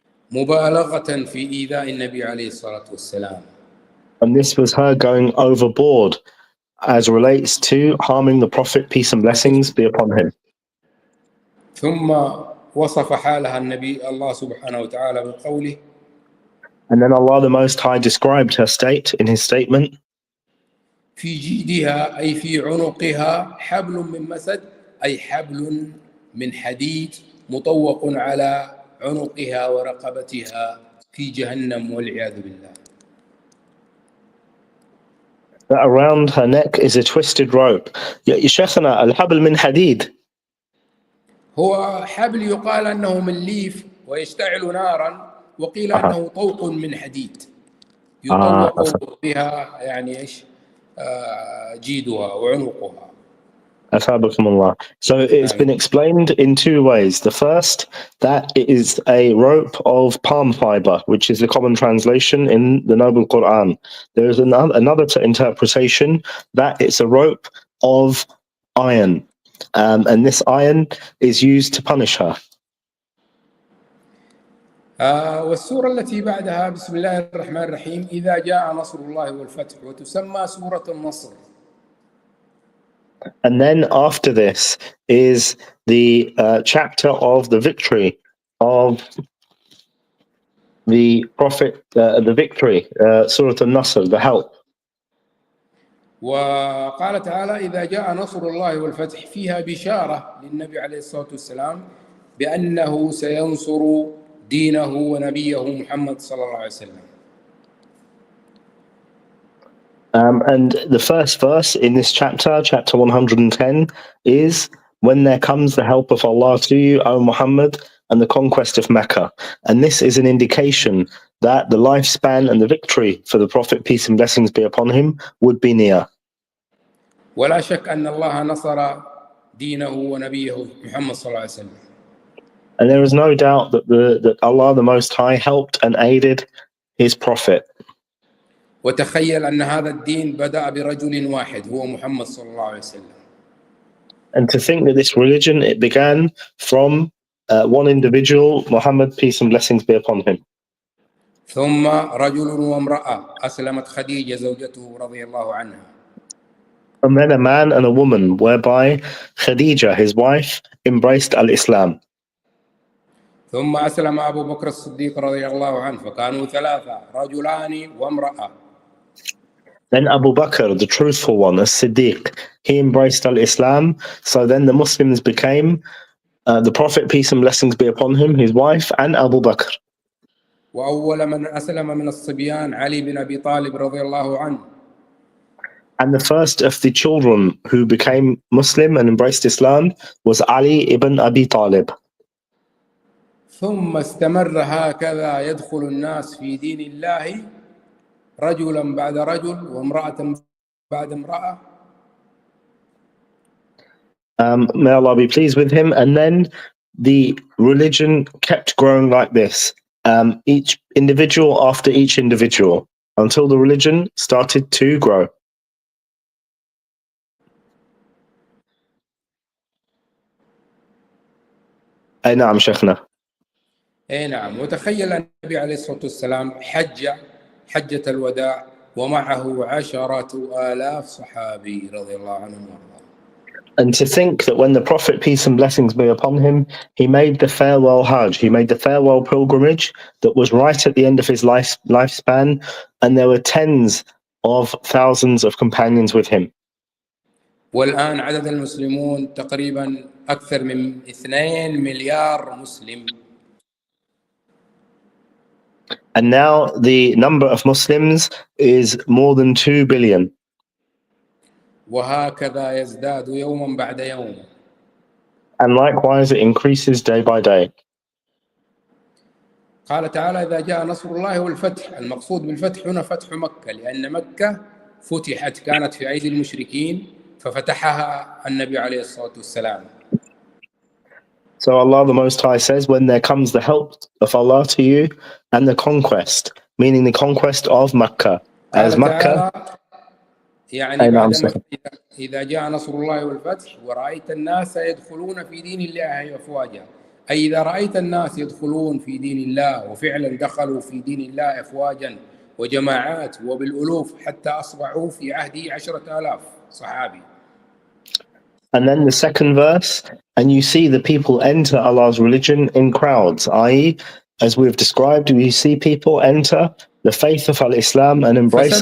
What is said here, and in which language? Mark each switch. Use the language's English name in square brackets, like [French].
[Arabic] مبالغة في إيذاء النبي عليه الصلاة والسلام. [English] And this was her going overboard as relates to harming the Prophet, peace and blessings be upon him. [Arabic] ثم وصف حالها النبي الله سبحانه وتعالى بقوله [English] And then Allah the Most High described her state in His statement. [Arabic] في جيدها أي في عنقها حبل من مسد أي حبل من حديد مطوق على عنقها ورقبتها في جهنم والعياذ بالله. [English] That around her neck is a twisted rope. [Arabic] يا شيخنا الحبل من حديد. هو حبل يقال أنه من ليف ويشتعل نارا، وقيل أنه طوق من حديد يطوق بها يعني إيش جيدها وعنقها. أثابكم [English] Allah. So it's been explained in two ways. The first, that it is a rope of palm fiber, which is the common translation in the Noble Quran. There is another interpretation that it's a rope of iron. And this iron is used to punish her. [Arabic] والسورة التي بعدها بسم الله الرحمن الرحيم إذا جاء نصر الله والفتح وتسمى سورة النصر. [English] And then after this is the chapter of the victory of the Prophet, the victory, Surah Al-Nasr, the help. [Arabic] وقال تعالى إذا جاء نصر الله والفتح فيها بشارة للنبي عليه الصلاة والسلام بأنه سينصر دينه ونبيه محمد صلى الله عليه وسلم. [English] And the first verse in this chapter, chapter 110, is when there comes the help of Allah to you, O Muhammad, and the conquest of Mecca. And this is an indication that the lifespan and the victory for the Prophet, peace and blessings be upon him, would be near. [Arabic] ولا شك أن الله نصر دينه ونبيه محمد صلى الله عليه وسلم. [English] And there is no doubt that that Allah the Most High helped and aided his Prophet. [Arabic] وتخيل أن هذا الدين بدأ برجل واحد هو محمد صلى الله عليه وسلم. [English] And to think that this religion, it began from one individual, Muhammad, peace and blessings be upon him. [Arabic] ثم رجل وامرأة أسلمت خديجة زوجته رضي الله عنها. [English] And then a man and a woman, whereby Khadija, his wife, embraced al-Islam. [Arabic] ثم أسلم أبو بكر الصديق رضي الله عنه فكانوا ثلاثة رجلان وامرأة. [English] Then Abu Bakr, the truthful one, as Siddiq, he embraced al-Islam. So then the Muslims became the Prophet, peace and blessings be upon him, his wife, and Abu Bakr. [Arabic] وأول من أسلم من الصبيان علي بن أبي طالب رضي الله عنه. [English] And the first of the children who became Muslim and embraced Islam was Ali ibn Abi Talib. [Arabic] ثم استمر هكذا يدخل الناس في دين الله رجلا بعد رجل وامرأة بعد امرأة. [English] May Allah be pleased with him. And then the religion kept growing like this, each individual after each individual, until the religion started to grow. [Arabic] أي نعم شيخنا. اي نعم. وتخيل النبي عليه الصلاة والسلام حجة الوداع ومعه عشرة آلاف صحابي رضي الله عنهم وارضاهم. [English] And to think that when the Prophet, peace and blessings be upon him, he made the farewell Hajj, he made the farewell pilgrimage that was right at the end of his lifespan, and there were tens of thousands of companions with him. [Arabic] والآن عدد المسلمون تقريبا أكثر من 2 مليار مسلم. [English] And now the number of Muslims is more than 2 billion. [Arabic] وهكذا يزداد يوما بعد يوم. [English] And likewise it increases day by day. [Arabic] قال تعالى إذا جاء نصر الله والفتح. المقصود بالفتح هنا فتح مكة، لأن مكة فتحت كانت في أيدي المشركين ففتحها النبي عليه الصلاة والسلام. [English] So Allah the Most High says, when there comes the help of Allah to you and the conquest, meaning the conquest of Makkah. As Makkah, [Arabic] يعني بعد إذا جاء نصر الله والفتح ورأيت الناس يدخلون في دين الله أفواجا، أي إذا رأيت الناس يدخلون في دين الله وفعلا دخلوا في دين الله أفواجا وجماعات وبالألوف حتى أصبحوا في عهده 10,000 صحابي. [English] And then the second verse, and you see the people enter Allah's religion in crowds, i.e., as we've described, we see people enter the faith of Al-Islam and embrace